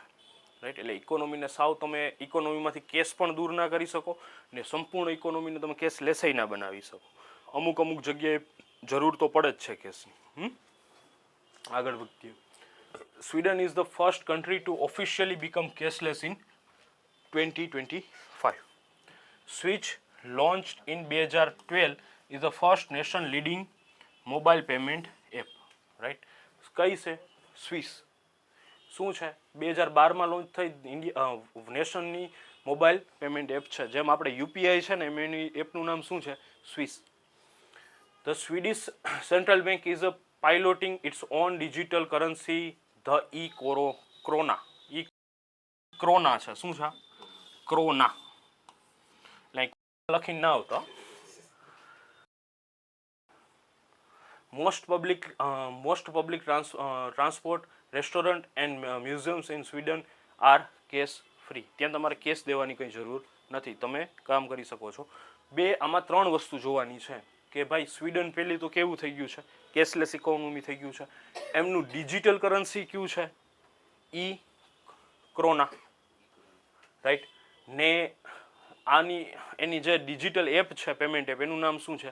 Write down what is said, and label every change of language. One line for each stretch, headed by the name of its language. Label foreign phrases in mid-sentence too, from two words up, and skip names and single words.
Gujarati: રાઈટ, એટલે ઇકોનોમીને સાવ તમે ઇકોનોમીમાંથી કેશ પણ દૂર ના કરી શકો ને સંપૂર્ણ ઇકોનોમીને તમે કેશ લેસાઈ ના બનાવી શકો. અમુક જગ્યાએ જરૂર તો પડે જ છે કેશની. આગળ વધીએ.
English: Sweden is the first country to officially become cashless in 2025. સ્વિચ launched in 2012 is the first nation leading mobile payment app.
Gujarati: રાઈટ, કઈ છે? સ્વિસ. શું છે? 2012માં લોન્ચ થઈ નેશનની
English: mobile payment app
Gujarati: છે. જેમ આપણે યુપીઆઈ છે ને એમ એની એપનું નામ શું છે? સ્વિસ.
English: The Swedish Central Bank is a piloting its own digital currency the Krona.
Gujarati: ક્રોના છે. શું છે? ક્રોના. લાઈક લખીને ના આવતો.
English: most public transport, restaurant and museums in Sweden are cash free.
Gujarati: ત્યાં તમારે કેશ દેવાની કંઈ જરૂર નથી, તમે કામ કરી શકો છો. આમાં 3 વસ્તુ જોવાની છે કે ભાઈ સ્વીડન પહેલી તો કેવું થઈ ગયું છે?
English: cashless economy
Gujarati: થઈ ગયું છે. એમનું
English: digital currency
Gujarati: કયું છે? ક્રોના. રાઈટ, ને એની જે
English: digital app
Gujarati: છે,
English: payment app,
Gujarati: એનું નામ શું છે?